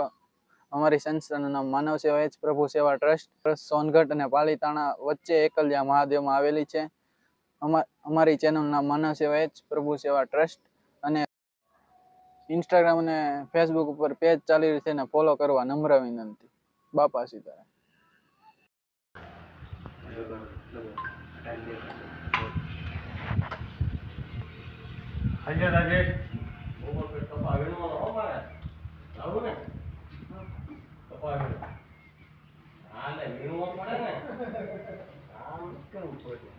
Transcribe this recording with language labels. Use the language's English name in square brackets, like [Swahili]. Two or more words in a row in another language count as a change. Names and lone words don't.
[Gujarati] અમારી સંસ્થાનું નામ માનવ સેવા એચ પ્રભુ સેવા ટ્રસ્ટ સોનગઢ અને પાલીતાણા વચ્ચે એકલિયા મહાદેવમાં આવેલી છે. અમારી ચેનલનું નામ માનવ સેવા એચ પ્રભુ સેવા ટ્રસ્ટ અને ઇન્સ્ટાગ્રામ અને ફેસબુક ઉપર પેજ ચાલી રહી છે અને ફોલો કરવા નમ્ર વિનંતી. બાપા સીતારામ. [Indonesian] Aja Rajesh, umur berapa tahun mau apa? Tahu nih? Apa ini? Ada minum apa nih? Kamu kan upur.